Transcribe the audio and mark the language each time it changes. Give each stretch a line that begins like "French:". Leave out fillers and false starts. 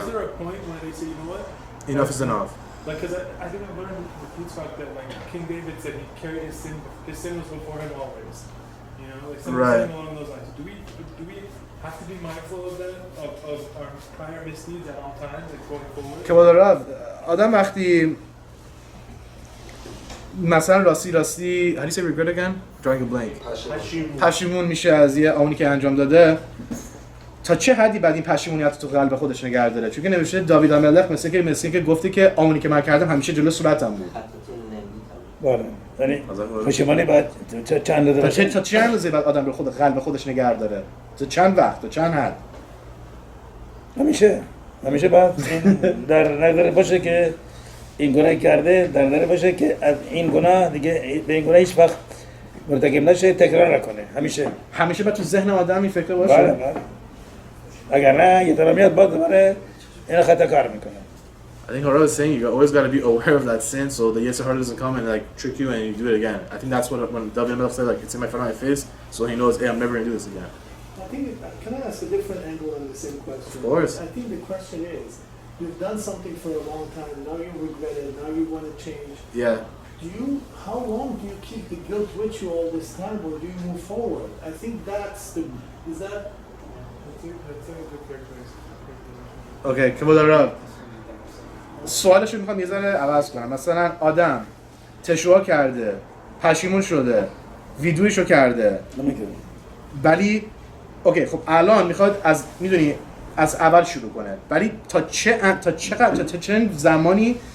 English: is there a point where they say, you know what? Enough is enough. Like, because I think I learned with Yitzchak that like King David said he carried his sin was before him always. You know, like something along those lines. Do we have to be mindful of that, of our prior misdeeds at all times, like going forward?
Persian: که با رفت آدم وقتی مثلا راستی
English: how do you say regret again? Drawing a blank.
Persian: پشیمون میشه از یه آونی که انجام داده تا چه حدی بعد این پشیمونیت تو قلب خودش نگه داره چون که نوشته داوید الملک مثل که گفته که آونی که من کردم همیشه جلو صورتم بود. بله. یعنی پشیمانی بعد چند تا چه اندازه بعد آدم رو قلب خودش نگه داره؟ تا چند وقت؟ تا چند حد؟ همیشه بعد این در نظر باشه که این گناه کرده در نظر باشه که از این گناه دیگه به این گناه هیچ وقت مرتکب نشه تکرار نکنه همیشه بعد تو ذهن آدم این فکر باشه. بله. اگر نه یه طرف میاد باز دوباره این خطا کار میکنه.
English: I think Harav is saying you always got to be aware of that sin so the Yetzer Hara doesn't come and like trick you and you do it again. I think that's what when David Melech said like it's in my front of my face so he knows hey I'm never going to do this again. I think can I ask a different angle on the same question? Of course. I think the question is you've done something for a long time, now you regret it, now you want to change. Yeah. How long do you keep the guilt with you all this time or do you move forward? I think that's is that That's a good characteristic.
Persian: Okay, کبولا سوالش رو میخوام یه ذره عوض کنم. مثلا آدم تشویق کرده، پشیمون شده، ویدیویشو کرده. ولی اوکی خب الان میخواد از اول شروع کنه. ولی تا چه زمانی